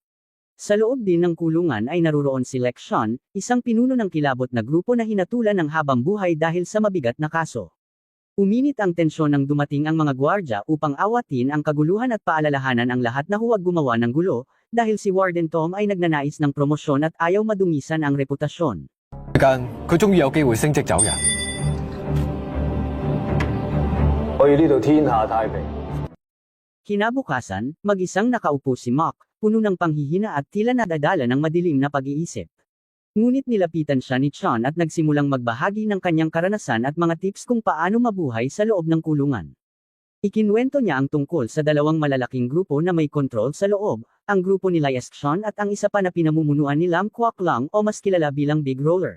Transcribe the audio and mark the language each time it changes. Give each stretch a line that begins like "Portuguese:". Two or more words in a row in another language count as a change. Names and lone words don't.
Filipino: Sa loob din ng kulungan ay naruroon si Lex Sean, isang pinuno ng kilabot na grupo na hinatulan ng habang buhay dahil sa mabigat na kaso. Uminit ang tensyon nang dumating ang mga gwardya upang awatin ang kaguluhan at paalalahanan ang lahat na huwag gumawa ng gulo, dahil si Warden Tom ay nagnanais ng promosyon at ayaw madungisan ang reputasyon.
Cantonese: 間，佢終於有機會升職走人。我要呢度天下太平。
Filipino: Kinabukasan, mag-isang nakaupo si Mark, puno ng panghihina at tila nadadala ng madilim na pag-iisip. Ngunit nilapitan siya ni Sean at nagsimulang magbahagi ng kanyang karanasan at mga tips kung paano mabuhay sa loob ng kulungan. Ikinwento niya ang tungkol sa 2 malalaking grupo na may kontrol sa loob, ang grupo ni Lex Sean at ang isa pa na pinamumunuan ni Lam Kwok Lang o mas kilala bilang Big Roller.